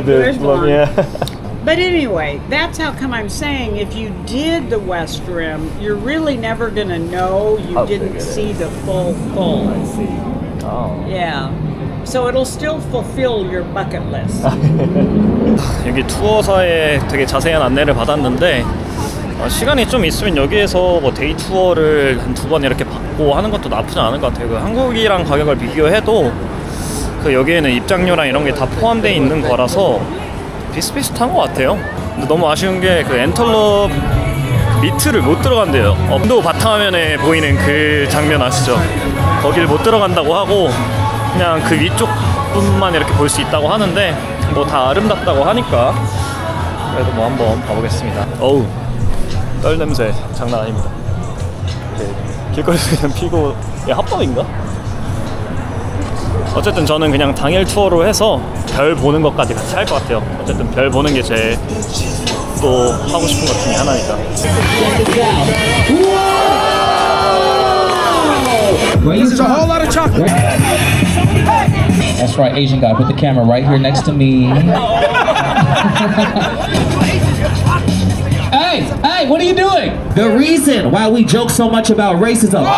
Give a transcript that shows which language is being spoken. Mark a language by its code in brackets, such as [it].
[en] Yours dude. blonde. Yeah. But anyway, that's how come I'm saying if you did the West Rim, you're really never gonna know you didn't see the full. I see. Oh. Yeah. So it'll still fulfill your bucket list. [ko] 여기 투어사에 되게 자세한 안내를 받았는데 시간이 좀 있으면 여기에서 뭐 데이 투어를 한 2번 이렇게 받고 하는 것도 나쁘지 않을 것 같아요. 그 한국이랑 가격을 비교해도 그 여기에는 입장료랑 이런 게 다 포함되어 있는 거라서 비슷비슷한 것 같아요. 근데 너무 아쉬운 게 그 엔털럽 밑을 못 들어간대요. 또 바탕화면에 보이는 그 장면 아시죠? 거길 못 들어간다고 하고 그냥 그 위쪽뿐만 이렇게 볼 수 있다고 하는데 뭐 다 아름답다고 하니까 그래도 뭐 한번 봐보겠습니다. 어우, 떨 냄새 장난 아닙니다. 길거리에서 그냥 피고 합법인가? 어쨌든 저는 그냥 당일 투어로 해서 별 보는 것까지 같이 할 것 같아요. 어쨌든 별 보는 게 제 또 하고 싶은 것 중에 하나니까. [en] This is a whole lot of chocolate. That's right, Asian guy. Put the camera right here next to me. Hey, what are you doing? The reason why we joke so much about racism.